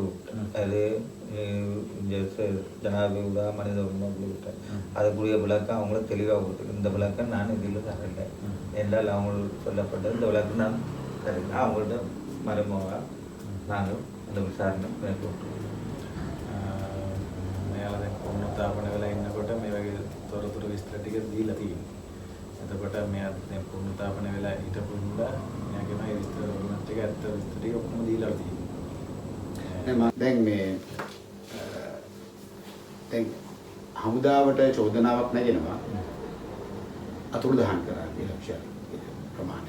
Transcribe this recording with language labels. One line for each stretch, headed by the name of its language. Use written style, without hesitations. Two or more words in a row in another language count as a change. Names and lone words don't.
Tamil: அது ஜனாதிபதி மனித உரிமை குழு அதுக்குரிய விளக்கம் அவங்களுக்கு தெளிவாக கொடுத்துருக்கு. இந்த விளக்கம் நான் இதில் தரல என்றால் அவங்களுக்கு சொல்லப்பட்டது இந்த விளக்கம் நான் தரல. அவங்கள்ட்ட மறைமுகமாக நாங்கள் அந்த விசாரணை மேற்கொண்டோம்.
Sinhala: මෙයාලා දැන් පුනරුත්ථාපන වෙලා ඉන්නකොට මේ වගේ තොරතුරු විස්තර ටික දීලා තියෙනවා. එතකොට මෙයා දැන් පුනරුත්ථාපන වෙලා හිටපු නිසා මෙයාගේ මේ විස්තර ගුණ ටික ඇත්ත විස්තර ටික ඔක්කොම දීලා තියෙනවා. දැන් මේ දැන් හමුදාවට චෝදනාවක් නැගෙනවා අතුරුදහන් කරා කියලා විශාල ප්‍රමාණයක්.